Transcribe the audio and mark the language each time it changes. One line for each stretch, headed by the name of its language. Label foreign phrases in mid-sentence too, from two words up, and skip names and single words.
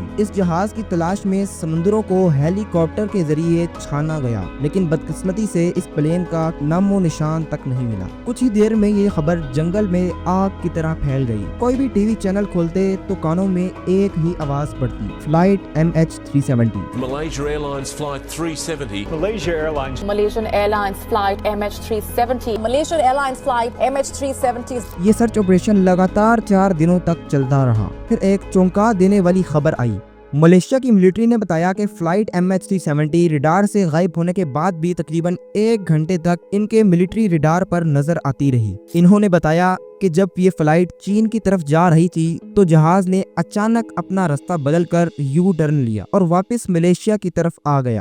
Urdu: اس جہاز کی تلاش میں سمندروں کو ہیلی کاپٹر کے ذریعے چھانا گیا، لیکن بدقسمتی سے اس پلین کا نام و نشان تک نہیں ملا۔ کچھ ہی دیر میں یہ خبر جنگل میں آگ کی طرح پھیل گئی۔ کوئی بھی ٹی وی چینل کھولتے تو کانوں میں ایک ہی آواز پڑتی، فلائٹ MH370۔
English: Malaysia Airlines Flight 370. Malaysian Airlines Flight MH370. Malaysian Airlines Flight MH370.
Urdu: یہ
English: search operation
Urdu: لگاتار 4 دنوں تک چلتا رہا۔ پھر ایک چونکا دینے والی خبر آئی۔ ملیشیا کی ملٹری نے بتایا کہ فلائٹ MH370 ریڈار سے غائب ہونے کے بعد بھی تقریباً 1 گھنٹے تک ان کے
English: military radar
Urdu: پر نظر آتی رہی۔ انہوں نے بتایا کہ جب یہ فلائٹ چین کی طرف جا رہی تھی تو جہاز نے اچانک اپنا راستہ بدل کر
English: U turn
Urdu: لیا اور واپس ملیشیا کی طرف آ گیا۔